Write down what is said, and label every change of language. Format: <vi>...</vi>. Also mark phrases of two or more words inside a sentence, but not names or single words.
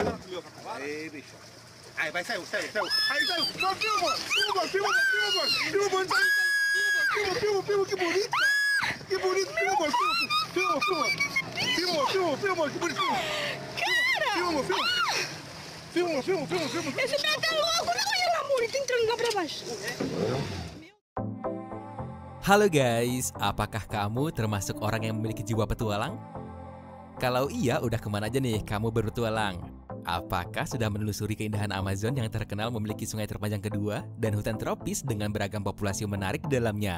<pt>Aí, bicho. Aí, vai, saiu. Aí, saiu. Não, filma, que bonito. Que bonito, filma, que bonito. Filma. Esse tá louco, não é amor, tem que entrar pra baixo.</pt> <id>Halo guys, apakah kamu termasuk orang yang memiliki jiwa petualang? Kalau iya, udah kemana aja nih kamu berpetualang? Apakah sudah menelusuri keindahan Amazon yang terkenal memiliki sungai terpanjang kedua dan hutan tropis dengan beragam populasi menarik di dalamnya?</id>